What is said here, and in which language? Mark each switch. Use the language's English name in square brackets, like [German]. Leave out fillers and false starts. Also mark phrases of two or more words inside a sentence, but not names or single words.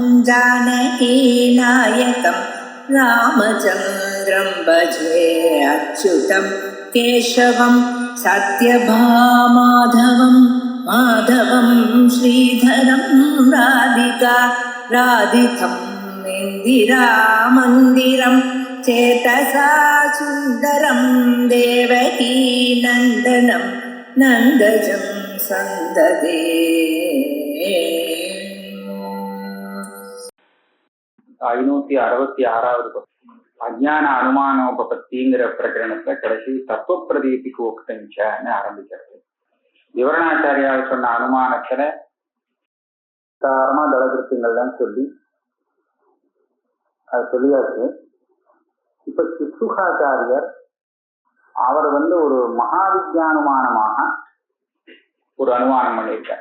[Sanskrit] जानकीनायकं रामचन्द्रं भजे अच्युतं केशवं सत्यभामाधवं माधवं श्रीधरं राधितं इन्दिरामन्दिरं चेतसा सुन्दरं देवकी नन्दनं नन्दजं सन्ददे. [Tamil] அஜ்ஞான அனுமானோபத்திங்கிற பிரகரணத்துல கடைசி தத்துவ பிரதீபிகோக்தன்னு ஆரம்பிக்கிறது. விவரணாச்சாரியால் சொன்ன அனுமானத்துல சாதாரணமா தளகிருத்தியங்கள்லாம் சொல்லி அது சொல்லியாச்சு. இப்ப சிசுகாச்சாரியர் அவர் ஒரு மகாவித்யானுமானமாக ஒரு அனுமானம் பண்ணியிருக்கார்.